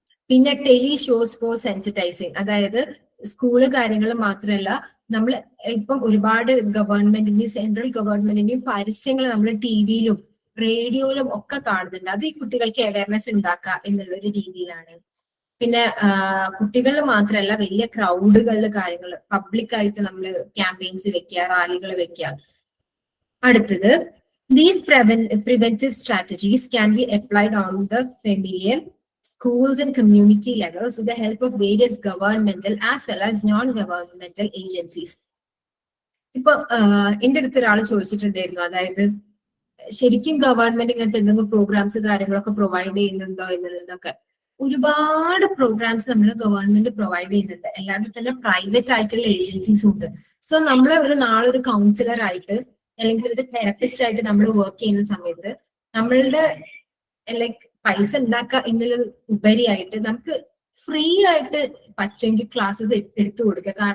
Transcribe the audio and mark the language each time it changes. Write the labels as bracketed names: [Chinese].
[Malayalam] പിന്നെ tele shows four സെൻസിറ്റൈസിങ്, അതായത് school കാര്യങ്ങൾ മാത്രമല്ല, നമ്മൾ ഇപ്പം ഒരുപാട് ഗവൺമെന്റിന്റെയും സെൻട്രൽ ഗവൺമെന്റിന്റെയും പരസ്യങ്ങൾ നമ്മൾ ടിവിയിലും റേഡിയോയിലും ഒക്കെ കാണുന്നുണ്ട്. അത് ഈ കുട്ടികൾക്ക് അവയർനെസ് ഉണ്ടാക്കുക എന്നുള്ള ഒരു രീതിയിലാണ്. പിന്നെ കുട്ടികൾ മാത്രമല്ല, വലിയ ക്രൗഡുകളിൽ കാര്യങ്ങൾ പബ്ലിക് ആയിട്ട് നമ്മൾ ക്യാമ്പയിൻസ് വെക്കുക, റാലികൾ വെക്കുക. [English] അടുത്തത്, these preventive strategies can be applied on the familial, schools and community levels with the help of various governmental as well as non-governmental agencies. [Malayalam] ഇപ്പൊ എന്റെ അടുത്ത് ഒരാൾ ചോദിച്ചിട്ടുണ്ടായിരുന്നു, അതായത് ശരിക്കും ഗവൺമെന്റ് ഇങ്ങനത്തെ എന്തെങ്കിലും പ്രോഗ്രാംസ് കാര്യങ്ങളൊക്കെ പ്രൊവൈഡ് ചെയ്യുന്നുണ്ടോ എന്നുള്ളതൊക്കെ. ഒരുപാട് പ്രോഗ്രാംസ് നമ്മൾ ഗവൺമെന്റ് പ്രൊവൈഡ് ചെയ്യുന്നുണ്ട്, അല്ലാതെ തന്നെ പ്രൈവറ്റ് ആയിട്ടുള്ള ഏജൻസീസും ഉണ്ട്. സോ നമ്മൾ ഒരു നാളൊരു കൗൺസിലർ ആയിട്ട് അല്ലെങ്കിൽ ഒരു തെറപ്പിസ്റ്റ് ആയിട്ട് നമ്മൾ വർക്ക് ചെയ്യുന്ന സമയത്ത് നമ്മളുടെ ലൈക്ക് പൈസ ഉണ്ടാക്കുക എന്നുള്ള ഉപരിയായിട്ട് നമുക്ക് ഫ്രീ ആയിട്ട് പറ്റുമെങ്കിൽ ക്ലാസ്സസ് എടുത്തു കൊടുക്കുക.